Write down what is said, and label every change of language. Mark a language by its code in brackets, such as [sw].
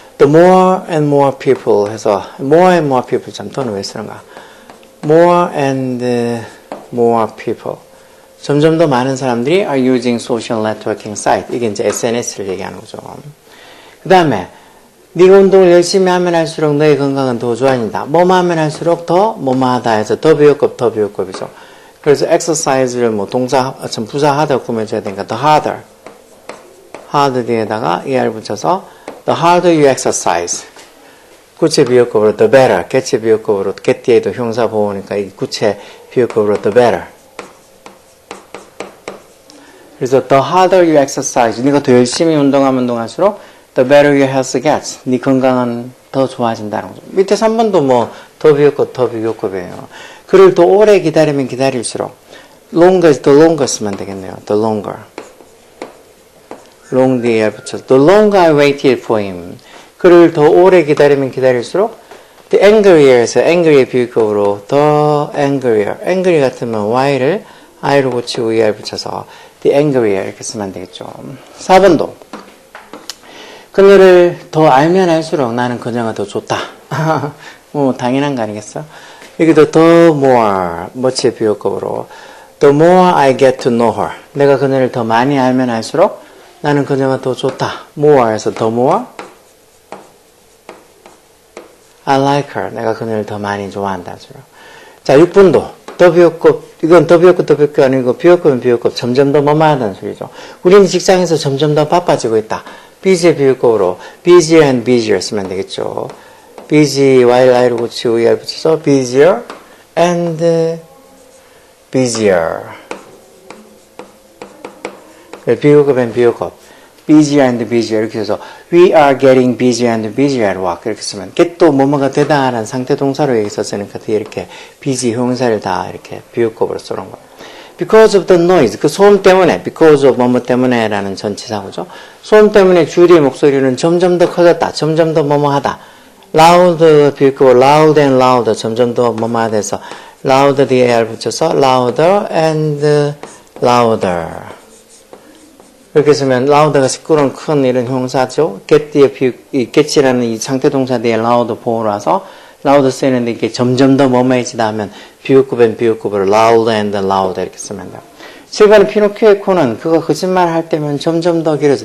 [en] The more and more people [ko] 해서, [en] more and more people. [ko] 참, 더는 왜 쓰는가? [en] More and more people. [ko] 점점 더 많은 사람들이 [en] are using social networking site. [ko] 이게 이제 SNS를 얘기하는 거죠. 그 다음에, 네가 운동을 열심히 하면 할수록 너의 건강은 더 좋아진다. 뭐만 하면 할수록 더 뭐마하다 해서 더 비교급이죠. 그래서 exercise를 뭐 동사, 부사 harder 꾸며줘야 되니까 the hard 뒤에다가 er 붙여서 [en] the harder you exercise. [ko] 구체 비교급으로 the better. 개체 비교급으로 get 뒤에도 형사 보호니까 이 구체 비교급으로 the better. [en] 그래서 the harder you exercise. [ko] 네가 더 열심히 운동할수록 [en] the better your health gets. [ko] 네 건강은 더 좋아진다는 거죠. 밑에 3번도 뭐 더 비교급이에요. 그를 더 오래 기다리면 기다릴수록 longer, the longer 쓰면 되겠네요. the longer. long 뒤에 붙여서 [en] the longer I waited for him. [ko] 그를 더 오래 기다리면 기다릴수록 [en] the angrier [ko] 에서 angry의 비교급으로 the angrier. angry 같으면 y를 i로 고치고 er 붙여서 the angrier 이렇게 쓰면 되겠죠. 4번도 그녀를 더 알면 알수록 나는 그녀가 더 좋다. 뭐 당연한 거 아니겠어? 여기도 [en] the more, [ko] much의 비교급으로 [en] the more I get to know her. [ko] 내가 그녀를 더 많이 알면 알수록 나는 그녀가 더 좋다. more에서 [en] the more I like her. [ko] 내가 그녀를 더 많이 좋아한다. 자, 6번도 더 비교급, 이건 더 비교급 아니고 비교급은 비교급. 점점 더 뭐뭐하다는 소리죠. 우리는 직장에서 점점 더 바빠지고 있다. busy의 비교급으로 busier and busier 쓰면 되겠죠. busy, while i로 붙이고 er 붙여서 busier and busier. 비교급 and 비교급. busier and busier 이렇게 해서 [en] we are getting busier and busier at work [ko] 이렇게 쓰면 get도 뭐뭐가 되다라는 상태 동사로 여기서 쓰니까 이렇게 busy 형용사를 다 이렇게 비교급으로 쓰는 거예요. [en] Because of the noise, [ko] 그 소음 때문에, [en] because of [ko] 뭐뭐 때문에라는 전치사고죠. 소음 때문에 주리의 목소리는 점점 더 커졌다, 점점 더 뭐뭐하다. loud 비교급, loud and louder, 점점 더 뭐뭐하다 해서 louder 뒤에 er 붙여서 louder and louder. 이렇게 쓰면 louder가 시끄러운 큰 이런 형용사죠. get 뒤에 이 get이라는 이 상태 동사 뒤에 loud 보호로 와서 loud 쓰이는데 이게 점점 더 뭐뭐해지다 하면 비교급은 비교급으로 loud and louder 이렇게 쓰면 돼요. 실간의 피노키오의 코는 그거 거짓말 할 때면 점점 더 길어져.